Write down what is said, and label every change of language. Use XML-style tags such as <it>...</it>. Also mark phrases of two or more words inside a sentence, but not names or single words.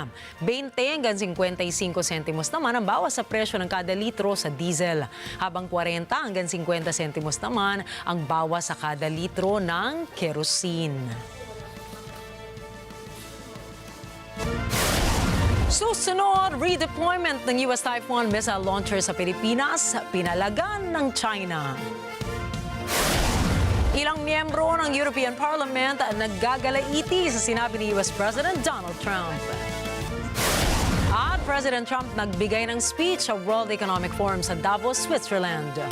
<tl>20 hanggang 55 sentimos naman ang bawas sa presyo ng kada litro sa diesel, habang 40 hanggang 50 sentimos naman ang bawas sa kada litro ng kerosene. Susunod, redeployment ng US Typhoon</tl> <en>missile launcher</en> <tl>sa Pilipinas, pinalagan ng China. Ilang miyembro ng European Parliament naggagalaiti sa sinabi ni US President Donald Trump. At President Trump nagbigay ng speech sa World Economic Forum sa Davos, Switzerland.</tl>